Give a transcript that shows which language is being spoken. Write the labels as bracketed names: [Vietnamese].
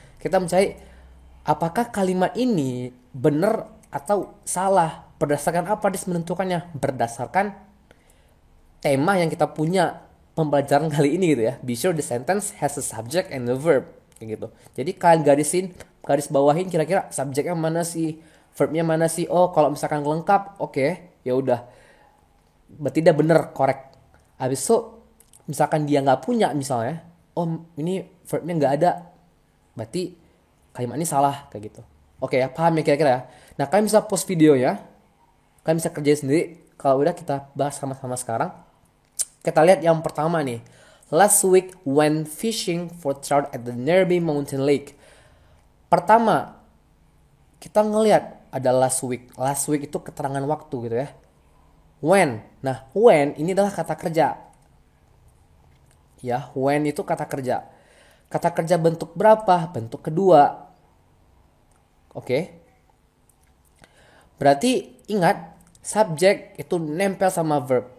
[Indonesian] Kita mencari apakah kalimat ini benar atau salah, berdasarkan apa dia menentukannya, berdasarkan tema yang kita punya pembelajaran kali ini gitu ya. [English] Be sure the sentence has a subject and a verb, [Indonesian] kayak gitu. Jadi kalian garis bawahin kira-kira subjeknya mana sih, verbnya mana sih. Oh, kalau misalkan lengkap, oke, ya udah, berarti dia bener, correct. Habis itu misalkan dia nggak punya, misalnya, oh ini verbnya nggak ada, berarti kalimat ini salah, kayak gitu. Oke ya, paham ya kira-kira ya. Nah, kalian bisa pause videonya, kalian bisa kerjain sendiri. Kalau udah, kita bahas sama-sama sekarang. Kita lihat yang pertama nih. [English] Last week when fishing for trout at the nearby mountain lake. [Indonesian] Pertama, kita ngelihat ada [English] last week. Last week [Indonesian] itu keterangan waktu gitu ya. When. Nah, when ini adalah kata kerja. Ya, when itu kata kerja. Kata kerja bentuk berapa? Bentuk kedua. Oke. Berarti ingat, subjek itu nempel sama verb.